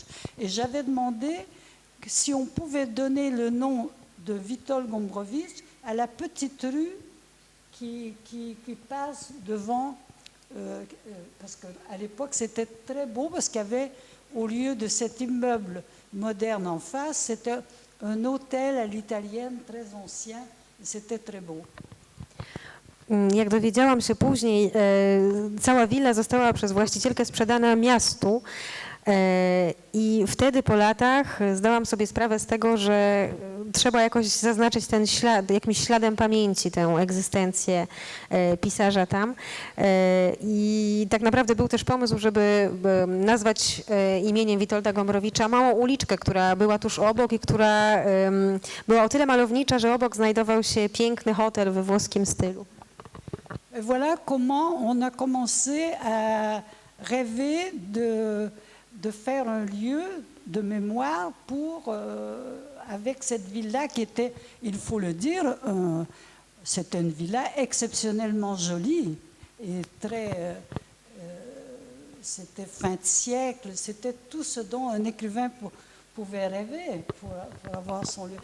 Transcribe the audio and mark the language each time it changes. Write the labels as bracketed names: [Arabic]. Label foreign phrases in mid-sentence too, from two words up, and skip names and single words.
[French] Et j'avais demandé que si on pouvait donner le nom de Witold Gombrowicz à la petite rue qui passe devant, parce qu'à l'époque c'était très beau, parce qu'il y avait, au lieu de cet immeuble moderne en face, c'était un hôtel à l'italienne très ancien, c'était très beau. [Polish] Jak dowiedziałam się później, cała willa została przez właścicielkę sprzedana miastu i wtedy po latach zdałam sobie sprawę z tego, że trzeba jakoś zaznaczyć ten ślad, jakimś śladem pamięci tę egzystencję pisarza tam. I tak naprawdę był też pomysł, żeby nazwać imieniem Witolda Gombrowicza małą uliczkę, która była tuż obok i która była o tyle malownicza, że obok znajdował się piękny hotel we włoskim stylu. [French] Et voilà comment on a commencé à rêver de faire un lieu de mémoire avec cette villa qui était, il faut le dire, c'était une villa exceptionnellement jolie et c'était fin de siècle, c'était tout ce dont un écrivain pouvait rêver pour avoir son lieu.